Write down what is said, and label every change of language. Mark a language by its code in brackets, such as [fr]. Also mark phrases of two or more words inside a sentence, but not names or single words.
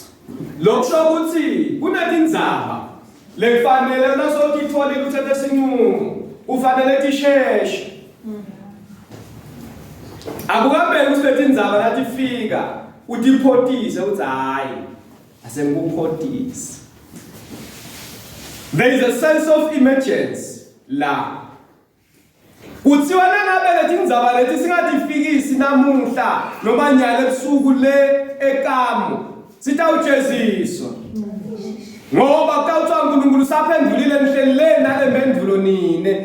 [ss] lokusho ukuthi kunetindzaba lekufanele nasotitfolile uthethe sinqumo ufanele tisheshe akukambeki ukuthi letindzaba natifika utiphotise ukuthi hayi asengikuphotise. [en] There is a sense of emergency [ss] la kuthiwa nangabe letindzaba leti singatifikisi namuhla noma nyalo ebusuku le ekamu sitawujeziswa ngoba kuthiwa uNkulunkulu saphendulile nihleli le nalempendulo nine